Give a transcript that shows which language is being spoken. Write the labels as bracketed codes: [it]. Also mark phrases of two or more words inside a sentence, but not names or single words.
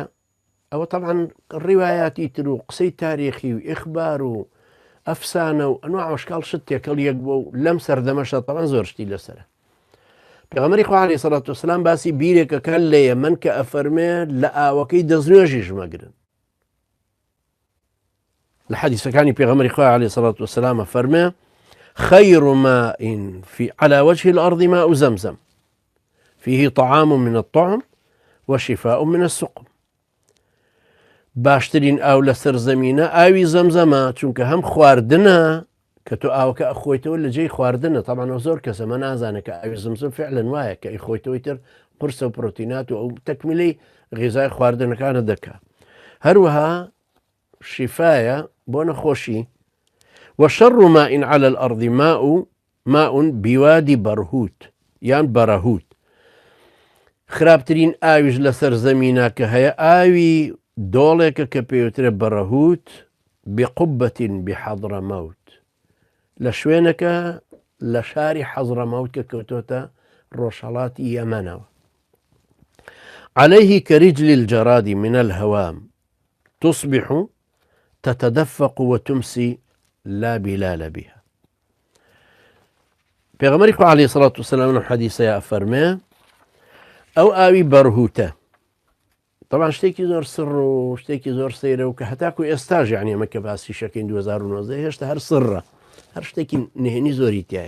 [ckb] ئەوە طبعاً ڕیوایاتی تر و قسەی تاریخی و ئیخبار و ئەفسانە و ئەنواع ئەشکال شت تێکەڵ یەک بووە و لەم سەردەمەشە طبعاً زۆر شتی لەسەرە. پێغەمبەری خوا [ar] عەلەیهی سەڵات وەسەلام [ckb] باسی بیرێکەکە لە یەمەن کە ئەفەرمێ لە ئاوەکەی دەستنوێژیش مەگرن. لە حەدیثەکانی پێغەمبەری خوا عەلەیهی سەڵات وەسەلام ئەفەرمێ [ar] خير ماء على وجه الأرض ماء زمزم فيه طعام من الطعم وشفاء من السقم. [ckb] باشترین ئاو لەسەر زەمینە ئاوی زەمزەمە، چونکە هەم خواردنە کە تۆ ئاوەکە ئەخۆیتەوە لە جێی خواردنە. طبعاً زۆر کەسەمە نازانێت کە ئاوی زەمزەم فعلەن وایە کە ئەیخۆیتەوەی تر قورسە و پرۆتینات و ئەو تەکمیلەی غیزای خواردنەکانە دەکا. هەروەها شیفایە بۆ نەخۆشی. [ar] وشر ماء على الأرض ماء بوادي برهوت یان بەرەهوت. [ckb] خراپترین ئاویش لەسەر زەمینە کە هەیە ئاوی دۆڵێکە کە پێوترە بەرەهوت بقبة بحەضرەمەوت، لە شوێنەکە لە شاری حەزڕەمەوت کە کەوتۆتە ڕۆژهەڵاتی یەمەنەوە. [ar] عليه كرجل الجراد من الهوام تصبح تتدفق وتمسي لا بلال بها. [ckb] پێغەمبەری خوا [ar] عەلەیهی سەڵات وەسەلام [ckb] لەم حەدیثەیە ئەفەرمێ ئەو ئاوی بەرهوتە. طبعاً شتێکی زۆر سڕ و شتێکی زۆر سەیرە و کە هەتاکو ئێستاژ یعنی ئەمە کە باسی شەکەین 2009 هێشتا هەر سڕە، هەر شتێکی نهێنی زۆری تایە.